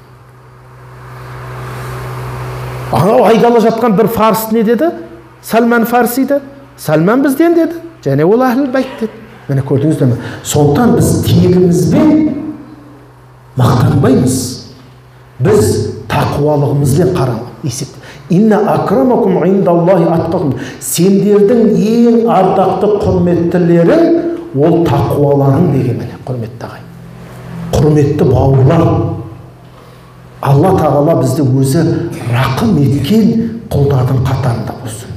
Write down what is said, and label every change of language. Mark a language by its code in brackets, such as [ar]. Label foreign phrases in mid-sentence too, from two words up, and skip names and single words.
[kk] Анау айдала жатқан бір фарс не деді? Сәлман Фарсиді. Сәлман бізден деді. Және ол [ar] أهل البيت [kk] деді. Міне көрдіңіздер ме? Сондықтан біз тегімізбен мақтанбаймыз. Біз тақуалығымызбен есепті. [ar] إن أكرمكم عند الله أتقاكم. [kk] Сендердің ең ардақты құрметтілері ол тақуаларың деген міне, құрметті ағайын. Құрметті бауырлар. Алла тағала бізді өзі рақым еткен құлдардың қатарында болсын.